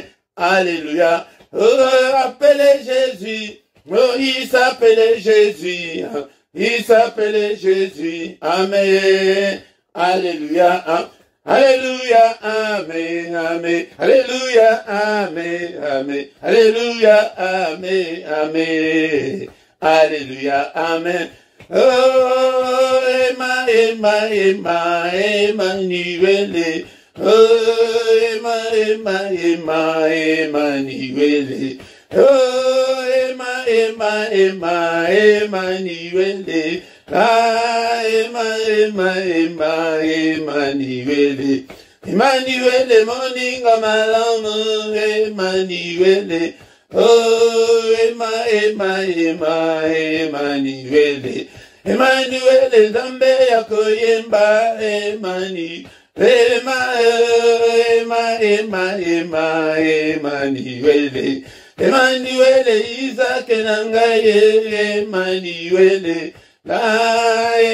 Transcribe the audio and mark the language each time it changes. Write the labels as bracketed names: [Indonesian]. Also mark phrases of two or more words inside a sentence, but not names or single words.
[French] Alléluia, oh, appelez Jésus, oh, il s'appelait Jésus, il s'appelait Jésus, Amen. Alléluia, Alléluia, Amen, Amen, Alléluia, Amen, Amen, Alléluia, Amen, Amen, Alléluia, Amen. Oh, Emmanuel, oh, Emmanuel, oh, Emmanuel, ah, Emmanuel, Emmanuel, [Lingala] moninga malamu, Emmanuel, oh, Emmanuel, Emmanuel, Zambe yakoyemba, Emmanuel, Emmanuel, Emmanuel, Isaac nangaye, Emmanuel, la